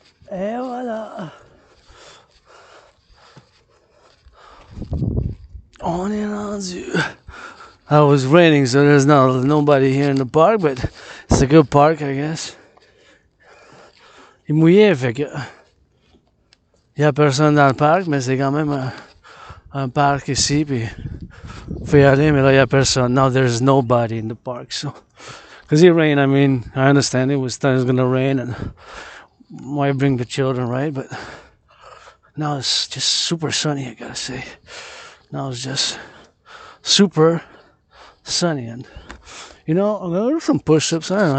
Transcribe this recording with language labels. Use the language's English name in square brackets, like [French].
[French] Et voilà. On est rendu. [English] It was raining, so there's nobody here in the park, but it's a good park, I guess. [French] Il mouillait, fait que. Il y a personne dans le parc, mais c'est quand même un parc ici, puis faut y aller, mais là, il y a personne. [English] Now there's nobody in the park, so. Because it rained, I mean, I understand it was gonna rain, and why bring the children, right? But now it's just super sunny, I gotta say. Now it's just super sunny, and you know, I'm gonna do some push-ups. I don't know.